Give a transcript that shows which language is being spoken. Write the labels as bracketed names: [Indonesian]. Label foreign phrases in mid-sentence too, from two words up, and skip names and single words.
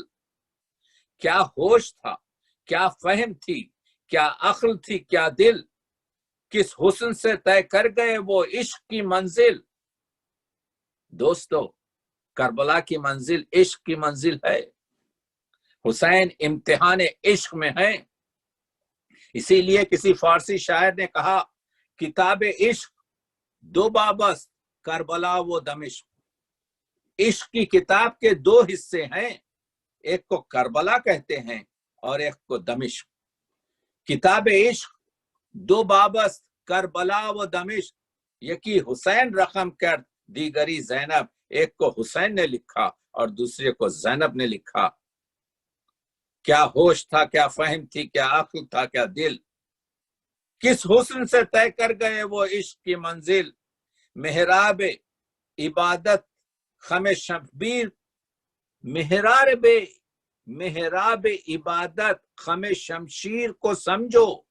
[Urdu] کیا ہوش تھا، کیا فہم تھی، کیا عقل تھی، کیا دل، کس حسن سے طے کر گئے وہ عشق کی منزل۔ دوستو، کربلا کی منزل عشق کی منزل ہے۔ حسین امتحان عشق میں ہیں۔ اسی لیے کسی فارسی شاعر نے کہا، [Persian] کتاب عشق دو بابست کربلا و دمشق۔ [Urdu] عشق کی کتاب کے دو حصے ہیں، ایک کو کربلا کہتے ہیں اور ایک کو دمشق۔ [Persian] کتاب عشق دو بابست کربلا و دمشق، یکی حسین رقم کرد دیگری زینب۔ [Urdu] ایک کو حسین نے لکھا اور دوسرے کو زینب نے لکھا۔ کیا ہوش تھا، کیا فہم تھی، کیا عقل تھا، کیا دل، کس حسن سے طے کر گئے وہ عشق کی منزل۔ محراب عبادت خم شبیر، محراب عبادت خم شمشیر کو سمجھو۔